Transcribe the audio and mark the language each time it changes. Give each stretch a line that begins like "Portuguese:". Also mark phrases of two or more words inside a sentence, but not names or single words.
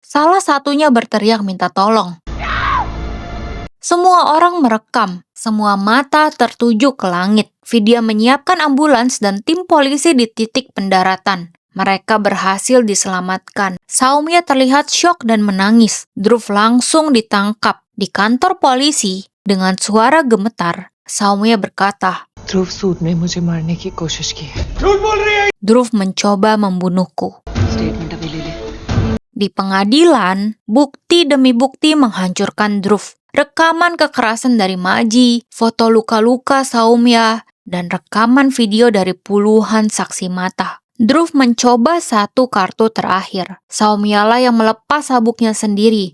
Indonesian: Salah satunya berteriak minta tolong. Semua orang merekam, semua mata tertuju ke langit. Vidya menyiapkan ambulans dan tim polisi di titik pendaratan. Mereka berhasil diselamatkan. Soumya terlihat syok dan menangis. Dhruv langsung ditangkap. Di kantor polisi, dengan suara gemetar, Soumya berkata,
Hindi: ध्रुव सूद ने मुझे मारने की कोशिश की है.
Indonesian: Dhruv mencoba membunuhku.
Hindi: स्टेटमेंट अभी ले ले.
Indonesian: Di pengadilan, bukti demi bukti menghancurkan Dhruv. Rekaman kekerasan dari Maji, foto luka-luka Soumya, dan rekaman video dari puluhan saksi mata. Dhruv mencoba satu kartu terakhir. Soumya lah yang melepas sabuknya sendiri.